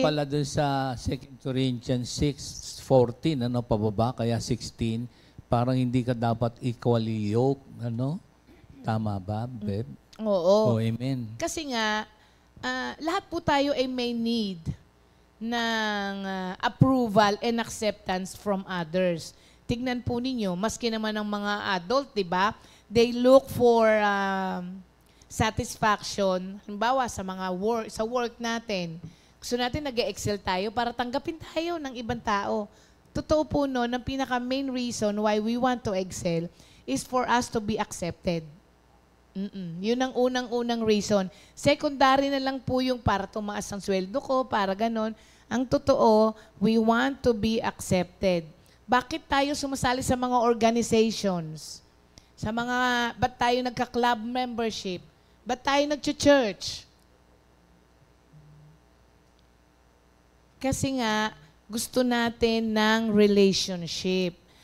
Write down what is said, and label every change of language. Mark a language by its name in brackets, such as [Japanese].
[Filipino] pala dun sa 2 Corinthians 6:14, pababa, kaya 16, parang hindi ka dapat equally yoked, Tama ba, Beb? oo. Oh, amen. Kasi nga, lahat po tayo ay may need ng [English] approval and acceptance from others. [Filipino] Tignan po ninyo, maski naman ng mga adult, di ba? [English] They look for satisfaction. [Filipino] Halimbawa, sa work natin. Gusto natin nag-excel tayo para tanggapin tayo ng ibang tao. Totoo po no, [English] ang pinaka-main reason why we want to excel is for us to be accepted. [Filipino] Yun ang unang-unang reason. Secondary na lang po yung para tumaas ang sweldo ko, para ganon. Ang totoo, [English] we want to be accepted. [Filipino] Bakit tayo sumasali sa mga organizations? Ba't tayo nagka-club membership? Ba't tayo nag-church? Kasi nga, gusto natin ng relationship.